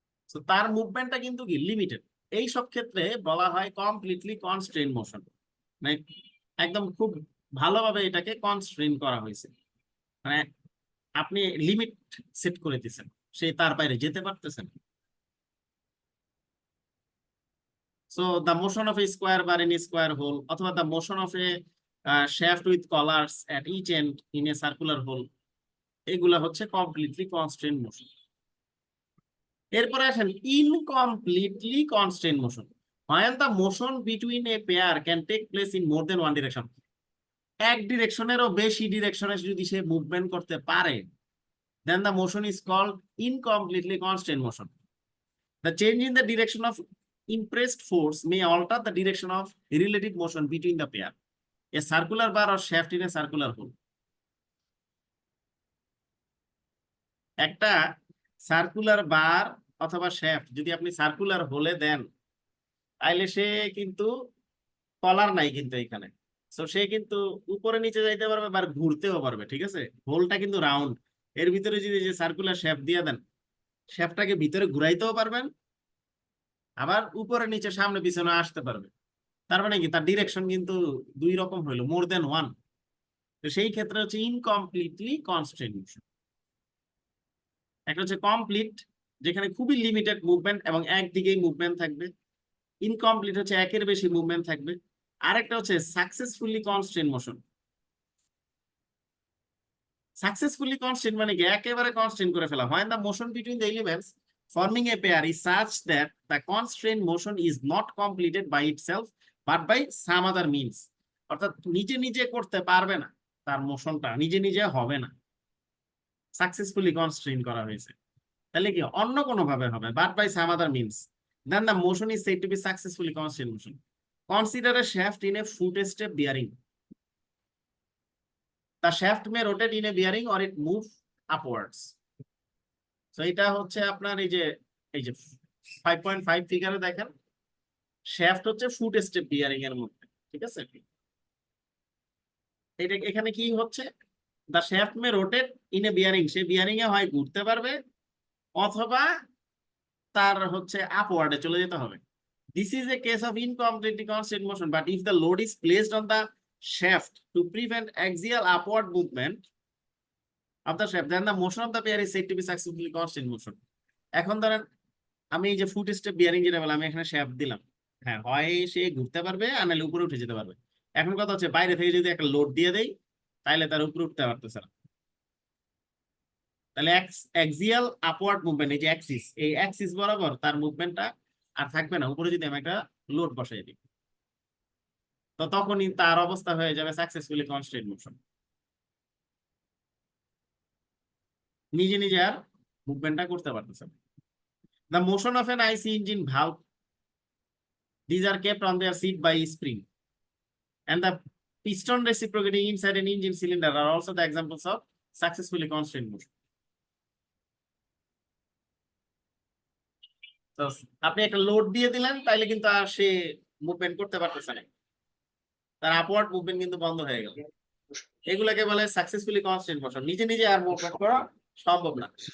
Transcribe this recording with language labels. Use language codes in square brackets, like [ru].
[bn] তো তার মুভমেন্টটা কিন্তু কি লিমিটেড। এই সব ক্ষেত্রে বলা হয় কমপ্লিটলি কনস্ট্রেইন মোশন, মানে একদম খুব ভালোভাবে এটাকে কনস্ট্রেইন করা হয়েছে, মানে আপনি লিমিট সেট করে দিচ্ছেন, সে তার বাইরে যেতে পারতেছেন। [en] so the motion of a square bar in square hole, অথবা the motion of a shaft with collars at each end in a circular hole, [bn] এগুলা হচ্ছে [en] Completely constrained motion. [bn] এরপরে আসেন incompletely constrain motion, [en] when the motion between a pair can take place in more than one direction। [bn] এক ডিরেকশনেরও বেশি ডিরেকশনে যদি সে movement করতে পারে, [en] then the motion is called incompletely constrained motion। The change in the direction of impressed force may alter the direction of relative motion between the pair, a circular bar or shaft in a circular hole। [bn] একটা circular বার অথবা shaft যদি আপনি circular হোলে দেন, তাইলে সে কিন্তু কলার নাই কিন্তু এখানে, তো সে কিন্তু উপরে নিচে যাইতে পারবে বা ঘুরতেও পারবে, ঠিক আছে। হোলটা কিন্তু রাউন্ড, এর ভিতরে যদি যে সার্কুলার শ্যাফট দিয়ে দেন, শ্যাফটটাকে ভিতরে ঘুরাইতেও পারবেন, আবার উপরে নিচে সামনে পিছনে আসতে পারবে। তার মানে কি, তার ডিরেকশন কিন্তু দুই রকম হইলো, [en] More than one. [bn] তো সেই ক্ষেত্রে হচ্ছে ইনকমপ্লিটলি কনস্ট্রেইন মোশন। একটা হচ্ছে কমপ্লিট, যেখানে খুবই লিমিটেড মুভমেন্ট এবং একদিকেই মুভমেন্ট থাকবে। ইনকমপ্লিট হচ্ছে একের বেশি মুভমেন্ট থাকবে। আরেকটা হচ্ছে successfully constrain motion. Successfully constrain মানে কি, একেবারে কনস্ট্রেইন করে ফেলা। [en] when the motion between the elements forming a pair is such that the constrained motion is not completed by itself but by some other means, [bn] অর্থাৎ নিজে নিজে করতে পারবে না, তার মোশনটা নিজে নিজে হবে না, সাকসেসফুলি কনস্ট্রেইন করা হয়েছে, তাহলে কি অন্য কোনো ভাবে হবে, [en] but by some other means, then the motion is said to be successfully constrained motion। Consider a shaft in a footstep bearing। The shaft may rotate in a bearing or it move upwards। So [bn] এটা হচ্ছে আপনার এই যে 5.5 ফিগারে দেখেন, shaft হচ্ছে foot step bearing এর মধ্যে, ঠিক আছে। এটা এখানে কি হচ্ছে, [en] the shaft may rotate in a bearing, [bn] say bearing এ হয় ঘুরতে পারবে অথবা তার হচ্ছে আপওয়ার্ডে চলে যেতে হবে। [en] This is a case of incompletely constant motion, but if the load is placed on the shaft to prevent axial upward movement of the shaft, then the motion of the pair is said to be successfully constant motion। [bn] এখন ধরেন আমি এই যে foot step bearing যেটা বললাম, আমি এখানে shaft দিলাম, হ্যাঁ হয় সে ঘুরতে পারবে আর নাহলে উপরে উঠে যেতে পারবে। এখন কথা হচ্ছে বাইরে থেকে যদি একটা লোড দিয়ে দেই, তাহলে তার উপরে উঠতে পারতেছে না। তাহলে অ্যাক্সিয়াল আপওয়ার্ড মুভমেন্ট, এই যে অ্যাক্সিস, এই অ্যাক্সিস বরাবর তার মুভমেন্টটা আর থাকবে না, উপরে যদি আমি একটা লোড বসাই দিই, তো তখনই তার অবস্থা হয়ে যাবে সাকসেসফুলি কনস্ট্রেইন মোশন, নিজে নিজে আর মুভমেন্টটা করতে পারতেছে না। [en] The motion of an IC engine valve, these are kept on their seat by spring, and the piston reciprocating inside an engine cylinder are also the examples of successfully constrained motion। [bn] তো আপনি একটা load দিয়ে দিলেন, তাইলে কিন্তু আর সে movement করতে পারতেছে না, তার আপওয়ার্ড মুভমেন্ট কিন্তু বন্ধ হয়ে গেল। এগুলাকে বলে সাকসেসফুলি কনস্ট্রেইন মোশন, নিজে নিজে আর মুভমেন্ট করা সম্ভব না।